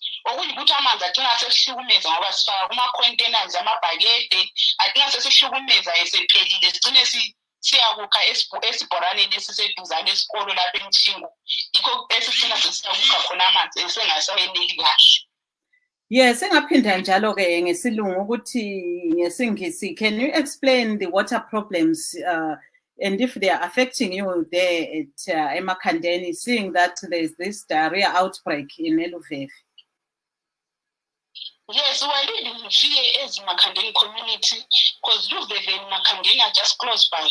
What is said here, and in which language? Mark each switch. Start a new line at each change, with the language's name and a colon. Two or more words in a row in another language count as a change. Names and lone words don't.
North Ndebele: Okuyikuthi amanzi agcina sesihlukumeza ngoba sifaka kuma-containers amabhakede, agcina sesihlukumeza esephelile sigcine siyakukha esibhoraneni esiseduzane esikolo lapha eMthingo, yikho esigcina sesiyakukha khona amanzi esengasayeneli kahle. Yes, engaphinda njalo ke ngesilungu ukuthi ngesingisi,
English: can you explain the water problems and if they are affecting you there at emakhandeni, seeing that there is this diarrhea outbreak in Luveve? Yes, we are living in fear as Makandeni community because Luveve and Makandeni are just close by.